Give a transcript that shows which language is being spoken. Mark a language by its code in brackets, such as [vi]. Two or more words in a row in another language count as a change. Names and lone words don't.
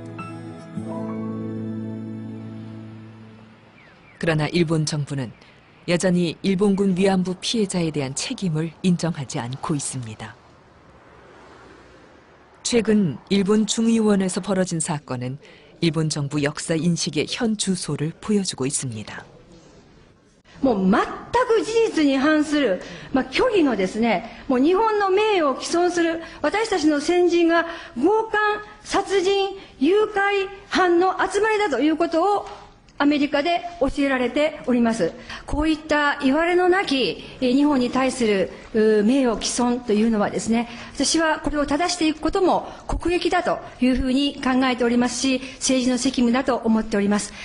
[ko] 그러나 일본 정부는 여전히 일본군 위안부 피해자에 대한 책임을 인정하지 않고 있습니다. 최근 일본 중의원에서 벌어진 사건은 일본 정부 역사 인식의 현 주소를 보여주고 있습니다. 뭐 [ja] く事実に反する、虚偽のですね、もう日本の名誉を毀損する、私たちの先人が強姦、殺人、誘拐犯の集まりだということをアメリカで教えられております。こういったいわれのなき日本に対する名誉毀損というのはですね、私はこれを正していくことも国益だというふうに考えておりますし、政治の責務だと思っております。